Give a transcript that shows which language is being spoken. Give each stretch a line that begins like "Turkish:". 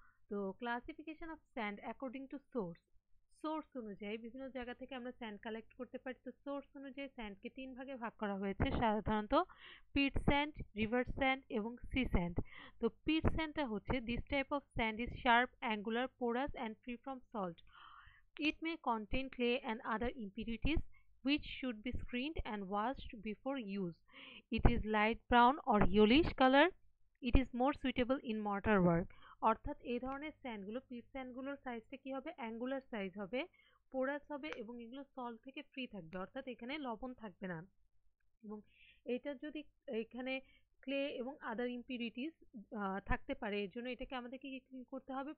Bangla: তো
English: Classification of sand according to source.
Bangla: Source অনুযায়ী বিভিন্ন জায়গা থেকে আমরা স্যান্ড কালেক্ট করতে পারি। তো সোর্স অনুযায়ী স্যান্ডকে তিন ভাগে ভাগ করা হয়েছে সাধারণত: পিট স্যান্ড, রিভার স্যান্ড এবং সি স্যান্ড। তো পিট স্যান্ডটা হচ্ছে
English: This type of sand is sharp, angular, porous and free from salt. It may contain clay and other impurities which should be screened and washed before use. It is light brown or yellowish color. It is more suitable in mortar work.
Bangla: অর্থাৎ এই ধরনের স্যান্ডগুলো, পিট স্যান্ডগুলোর সাইজটা কি হবে? Angular size হবে, porous হবে এবং এগুলো সল্ট থেকে ফ্রি থাকবে, অর্থাৎ এখানে লবণ থাকবে না। এবং এটা যদি এখানে ক্লে এবং আদার ইম্পিউরিটিস থাকতে পারে, এর জন্য এটাকে আমাদেরকে কি করতে হবে?